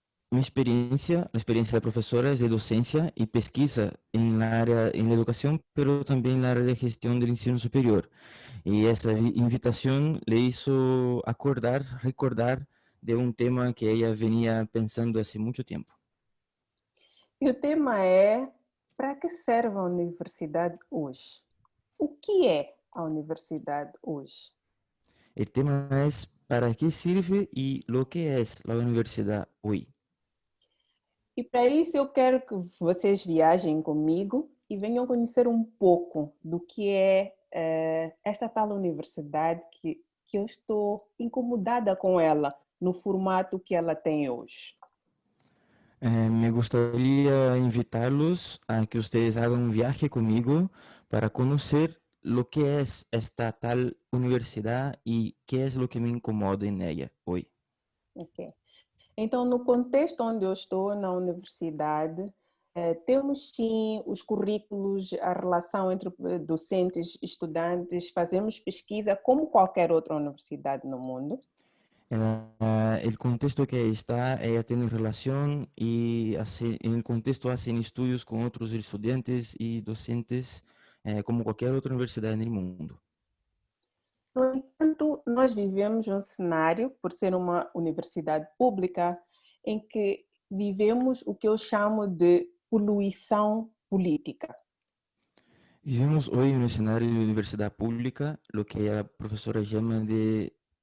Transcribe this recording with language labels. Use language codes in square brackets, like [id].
[es] Mi experiencia, la experiencia de profesora es de docencia y pesquisa en la área, en la educación, pero también en la área de gestión del [pt] ensino superior. [es] Y esa invitación le hizo recordar de un tema que ella venía pensando hace mucho tiempo. [pt] E o tema é: para que serve a universidade hoje? O que é a universidade hoje? [es] El tema es ¿para qué sirve y lo que es la universidad hoy? [pt] E para isso eu quero que vocês viajem comigo e venham conhecer um pouco do que é esta tal universidade que eu estou incomodada com ela, no formato que ela tem hoje. [es] Me gustaría invitarlos a que ustedes hagan un viaje conmigo para conocer lo que es esta tal universidad y qué es lo que me incomoda en ella hoy. Ok. [pt] Então, no contexto onde eu estou, na universidade, temos sim os currículos, a relação entre docentes e estudantes, fazemos pesquisa como qualquer outra universidade no mundo. [es] El contexto que está, ella tiene relación y en el contexto hacen estudios con otros estudiantes y docentes como cualquier otra universidad en el mundo. [pt] No entanto, nós vivemos um cenário, por ser uma universidade pública, em que vivemos o que eu chamo de poluição política. [es] Vivimos hoy en un escenario de universidad pública, lo que la profesora llama de...